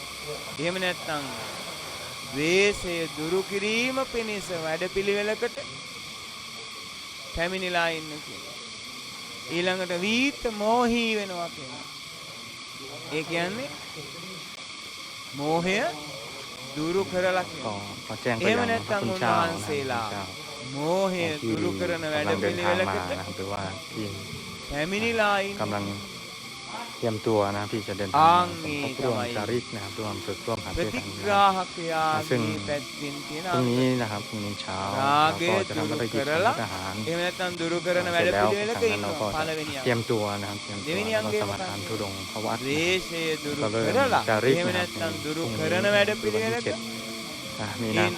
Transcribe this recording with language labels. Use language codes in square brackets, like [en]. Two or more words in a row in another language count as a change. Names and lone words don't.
[si] එහෙම නැත්නම් ද්වේෂය දුරු කිරීම පිණිස වැඩපිළිවෙලකට පැමිණිලා ඉන්න කියනවා. ඊළඟට වීත මෝහී වෙනවා කියනවා. ඒ කියන්නේ මෝහය දුරු කරලා [th] ก็ [si] කියනවා. [th] ขอแจ้งไป [si] එහෙම [th] ยังพระ [si] නැත්නම් [th] คุณเจ้านะครับพระคุณ [si] උන්වහන්සේලා [th] เจ้า [si] මෝහය [th] ที่ [si] දුරු කරන [th] กำลังเดินทางมา [si] වැඩපිළිවෙලකට [th] นะครับหรือว่าที่ [si] පැමිණිලා ඉන්න [th] กำลังเตรียมตัวนะที่จะเดินทางมาสมทบร่วมจาริกนะครับร่วมฝึกร่วมหาเพื่อนกันนะครับซึ่งพรุ่งนี้นะครับพรุ่งนี้เช้าเราก็จะทำภารกิจของทหารเสร็จแล้วจาก นั้นเราก็จะเตรียมตัวนะครับเตรียมตัวแล้วก็สมาทานธุดงค์พระวัดก็เริ่มจาริกนะครับพรุ่งนี้วันที่7 มีนาค